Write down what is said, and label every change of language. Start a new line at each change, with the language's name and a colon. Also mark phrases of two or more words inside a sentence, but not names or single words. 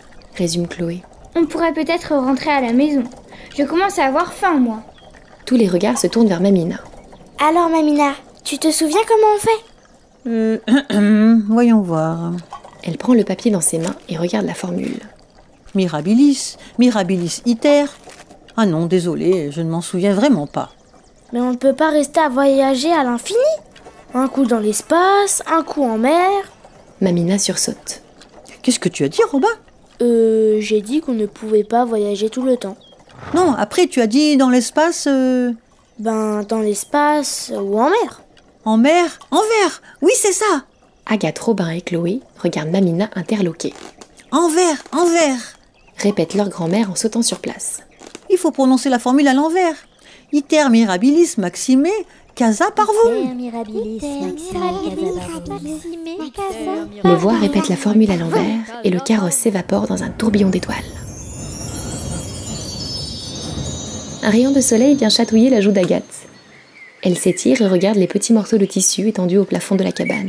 French: Résume Chloé. On pourrait peut-être rentrer à la maison. Je commence à avoir faim, moi. Tous les regards se tournent vers Mamina. Alors Mamina, tu te souviens comment on fait? Voyons voir. Elle prend le papier dans ses mains et regarde la formule.
Latin: Mirabilis, mirabilis iter.
French: Ah non, désolé, je ne m'en souviens vraiment pas. Mais on ne peut pas rester à voyager à l'infini. Un coup dans l'espace, un coup en mer. Mamina sursaute. Qu'est-ce que tu as dit, Robin? J'ai dit qu'on ne pouvait pas voyager tout le temps. Non, après tu as dit dans l'espace... Dans l'espace ou en mer. En mer? En verre! Oui, c'est ça! Agathe, Robin et Chloé regardent Mamina interloquée. En verre! En verre! Répète leur grand-mère en sautant sur place. Il faut prononcer la formule à l'envers.
Latin: Iter mirabilis maxime casa parvum.
French: Les voix répètent la formule à l'envers et le carrosse s'évapore dans un tourbillon d'étoiles. Un rayon de soleil vient chatouiller la joue d'Agathe. Elle s'étire et regarde les petits morceaux de tissu étendus au plafond de la cabane.